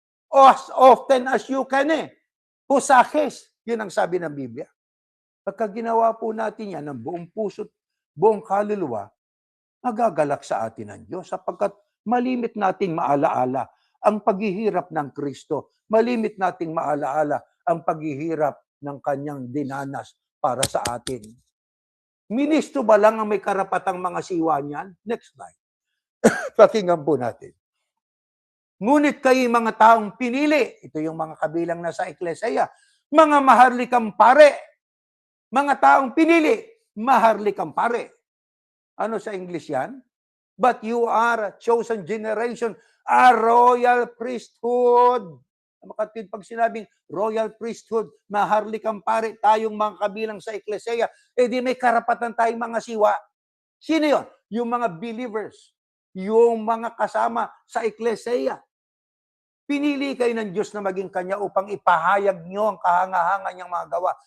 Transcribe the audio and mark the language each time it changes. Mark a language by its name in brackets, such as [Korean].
[English] As often as you can Husakis. [Filipino] Yun ang sabi ng Biblia. Pagka ginawa po natin yan ng buong puso't buong kaluluwa, magagalak sa atin ang Diyos sapagkat malimit nating maalaala ang paghihirap ng Kristo. Malimit nating maalaala ang paghihirap ng kanyang dinanas para sa atin. Ministro ba lang ang may karapatang mga siwa niyan? [English] Next slide. [Filipino] Pakinggan po natin. Ngunit kayo mga taong pinili, ito yung mga kabilang na sa Eklesiya, mga maharlikang pare, mga taong pinili, maharlikang pare. Ano sa English yan? [English] But you are a chosen generation, a royal priesthood. [Filipino] Makatid pag sinabing royal priesthood, maharlikang pare, tayong mga kabilang sa Eklesiya, di may karapatan tayong mga siwa. Sino yun? Yung mga believers, yung mga kasama sa Eklesiya. Pinili kayo ng Diyos na maging Kanya upang ipahayag nyo ang kahanga-hanga niyang mga gawa.